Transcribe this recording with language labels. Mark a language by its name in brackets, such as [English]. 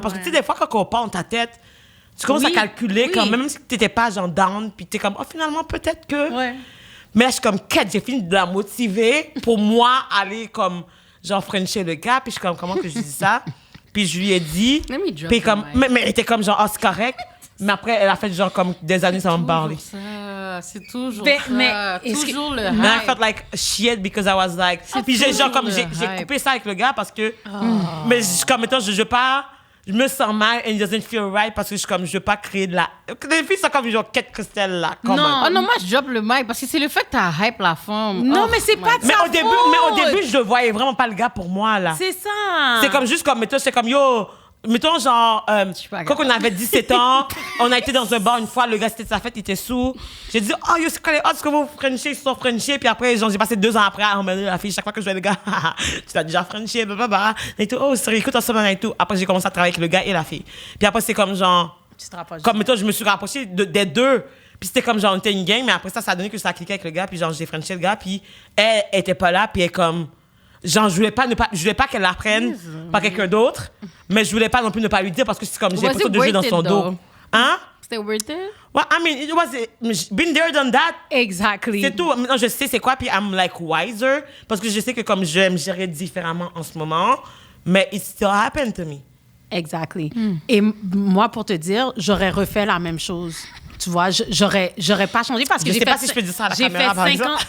[French] Parce que tu sais, des fois, quand on part dans ta tête, tu commences à calculer quand même si t'étais pas genre down, puis t'es comme, finalement, peut-être que. Ouais. Mais là, je suis comme, quête, j'ai fini de la motiver pour moi aller comme genre, Frencher le gars. Puis je suis comme, comment que je dis ça? Puis je lui ai dit. Puis comme, mais elle était comme, genre, c'est correct. Mais après, elle a fait, genre, comme des années sans me parler. C'est toujours ça. Mais toujours le hype. [English] Mais I felt like shit because I was like. [French] Puis j'ai coupé ça avec le gars parce que. Mais comme, mettons, je me sens mal [English] and it doesn't feel right [French] parce que je veux pas créer de la. Les filles sont comme genre Kate Christelle là. Non, moi je drop le mic parce que c'est le fait que t'as hype la femme. Non, mais c'est pas de sa faute. Mais au début, je voyais vraiment pas le gars pour moi là. C'est ça. C'est comme juste comme, mettons, c'est comme yo. Mettons, genre, quand on avait 17 ans, on a été dans un bar une fois, le gars, c'était de sa fête, il était sous. J'ai dit, oh, yo, c'est quoi les odds que vous Frenchiez, ils sont Frenchiez? Puis après, genre, j'ai passé 2 ans après à emmener la fille. Chaque fois que je vois le gars, tu t'as déjà Frenchiez, blablabla. Et tout, oh, sérieux, écoute ensemble et tout. Après, j'ai commencé à travailler avec le gars et la fille. Puis après, c'est comme, genre, comme, mettons, je me suis rapprochée des deux. Puis c'était comme, genre, on était une gang, mais après ça a donné que ça a cliqué avec le gars. Puis genre, j'ai Frenché le gars, puis elle était pas là, puis elle comme. Genre, je voulais pas qu'elle l'apprenne par quelqu'un d'autre, mais je voulais pas non plus ne pas lui dire parce que c'est comme j'ai l'impression de jouer dans son dos. Hein? C'était worth it? [English] Well, I mean, it was been there, done that. Exactly. [French] C'est tout. Maintenant, je sais c'est quoi, puis [English] I'm like wiser [French] parce que je sais que comme j'aime gérer différemment en ce moment, mais [English] it still happened to me. Exactly. [French] Et moi, pour te dire, j'aurais refait la même chose. Tu vois, j'aurais pas changé parce que je sais pas si je peux dire ça à la caméra, par exemple.